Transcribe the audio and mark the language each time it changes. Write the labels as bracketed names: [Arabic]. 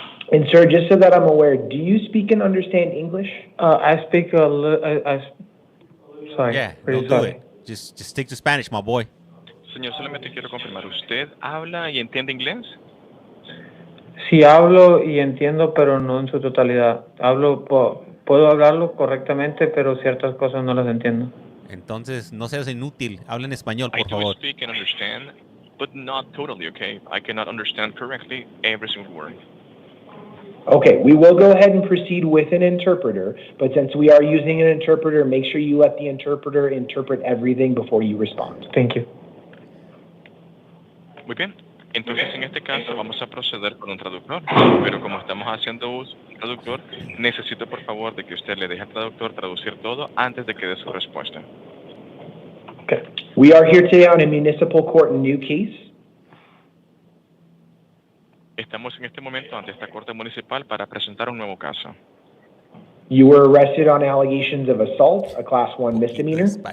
[English] And sir, just so that I'm aware, do you speak and understand English? I speak a little. Sorry. Yeah, don't do it. Just stick to Spanish, my boy. [Spanish] Señor, solamente quiero confirmar, ¿usted habla y entiende inglés? Sí, hablo y entiendo, pero no en su totalidad. Puedo hablarlo correctamente, pero ciertas cosas no las entiendo. Entonces, no seas inútil. Habla en español, por favor. [English] I do speak and understand, but not totally, okay? I cannot understand correctly every single word. Okay, we will go ahead and proceed with an interpreter, but since we are using an interpreter, make sure you let the interpreter interpret everything before you respond. Thank you. [Spanish] Muy bien. Entonces, en este caso, vamos a proceder con un traductor, pero como estamos haciendo uso de un traductor, necesito, por favor, de que usted le deje al traductor traducir todo antes de que dé su respuesta. [English] Okay. We are here today on a municipal court new case. [Spanish] Estamos en este momento ante esta corte municipal para presentar un nuevo caso. [English] You were arrested on allegations of assault, a Class 1 misdemeanor.